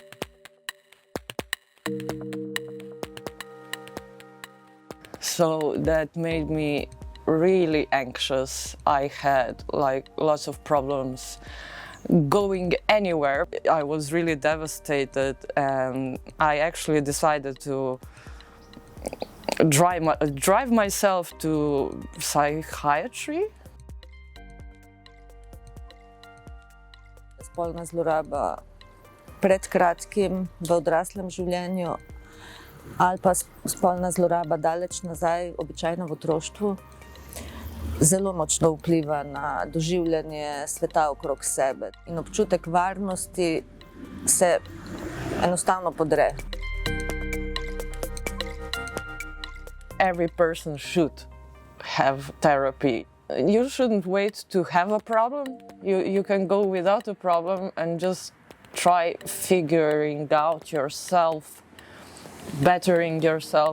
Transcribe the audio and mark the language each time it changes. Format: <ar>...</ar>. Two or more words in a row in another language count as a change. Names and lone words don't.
<en>So that made me really anxious. I had like lots of problems going anywhere. I was really devastated, and I actually decided to drive myself to psychiatry.</en> <sl>Spolna zloraba pred kratkim v odraslem življenju ali pa spolna zloraba daleč nazaj, običajno v otroštvu, zelo močno vpliva na doživljanje sveta okrog sebe in občutek varnosti se enostavno podre.</sl> <en>Every person should have therapy. You shouldn't wait to have a problem. You can go without a problem and just try figuring out yourself, bettering yourself.</en>